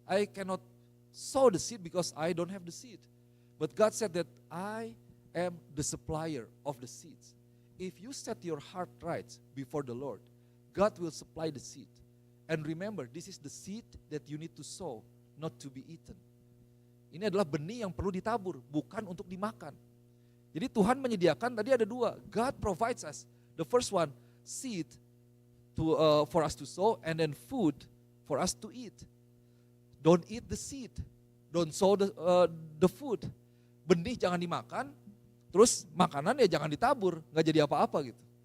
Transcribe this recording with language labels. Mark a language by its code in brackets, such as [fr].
[en] I cannot sow the seed because I don't have the seed. But God said that I am the supplier of the seeds. If you set your heart right before the Lord, God will supply the seed. And remember, this is the seed that you need to sow, not to be eaten. [id] Ini adalah benih yang perlu ditabur, bukan untuk dimakan. Jadi Tuhan menyediakan, tadi ada dua. [en] God provides us. The first one, seed for us to sow, and then food for us to eat. Don't eat the seed. Don't sow the food. [id] Benih jangan dimakan, terus makanan ya jangan ditabur, nggak jadi apa-apa gitu.